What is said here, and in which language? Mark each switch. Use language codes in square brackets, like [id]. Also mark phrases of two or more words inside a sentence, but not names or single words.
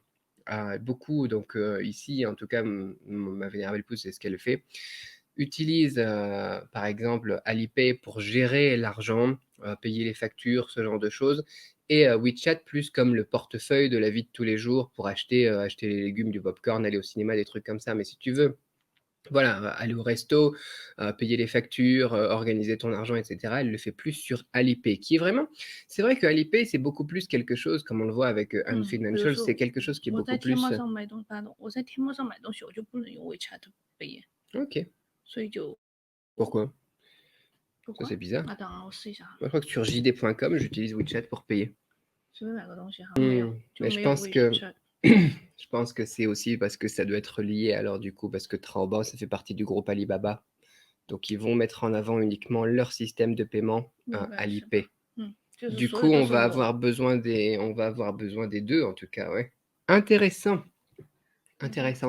[fr] Beaucoup, donc ici, en tout cas, ma vénérable épouse, c'est ce qu'elle fait, utilise par exemple Alipay pour gérer l'argent, payer les factures, ce genre de choses, et WeChat plus comme le portefeuille de la vie de tous les jours pour acheter les légumes, du popcorn, aller au cinéma, des trucs comme ça. Mais si tu veux, voilà, aller au resto, payer les factures, organiser ton argent, etc. Elle le fait plus sur Alipay, qui est vraiment... C'est vrai que Alipay, c'est beaucoup plus quelque chose, comme on le voit avec Ant Financial, c'est quelque chose qui est beaucoup plus... [zh] 我在天猫上买东西，我就不能用 WeChat 背， Ok. 所以就 [fr] Pourquoi? Ça, c'est bizarre. [zh] 等啊，我试一下。 [fr] Moi, je crois que sur JD.com, j'utilise WeChat pour payer. [zh] 随便买个东西哈，没有，就 [fr] Mais [zh] 没有 WeChat。 [fr] je pense que c'est aussi parce que ça doit être lié, alors du coup, parce que Taobao, ça fait partie du groupe Alibaba. Donc, ils vont mettre en avant uniquement leur système de paiement Alipay. Du coup, on va avoir besoin des deux, en tout cas, ouais. Intéressant. Intéressant.